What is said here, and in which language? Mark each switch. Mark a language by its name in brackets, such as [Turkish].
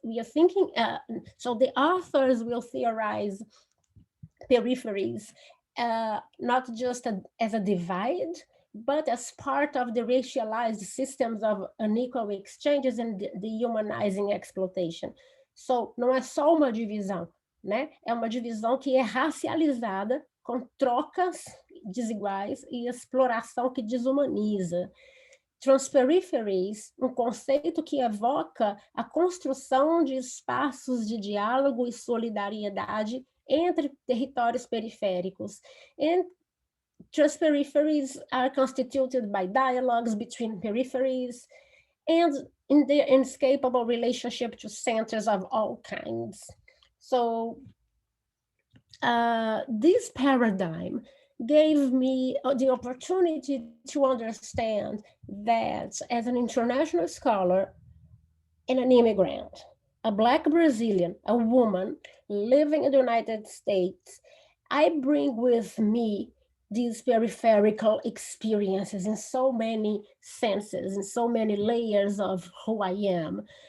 [English] We are thinking, so the authors will theorize peripheries, not just as a divide, but as part of the racialized systems of unequal exchanges and dehumanizing exploitation. [Portuguese] So, não é só uma divisão, né? É uma divisão que é racializada, com trocas desiguais e exploração que desumaniza. Transperipheries, um conceito que evoca a construção de espaços de diálogo e solidariedade entre territórios periféricos. [English] And transperipheries are constituted by dialogues between peripheries and in their inescapable relationship to centers of all kinds. So this paradigm gave me the opportunity to understand that as an international scholar and an immigrant, a Black Brazilian, a woman living in the United States, I bring with me these peripheral experiences in so many senses, in so many layers of who I am.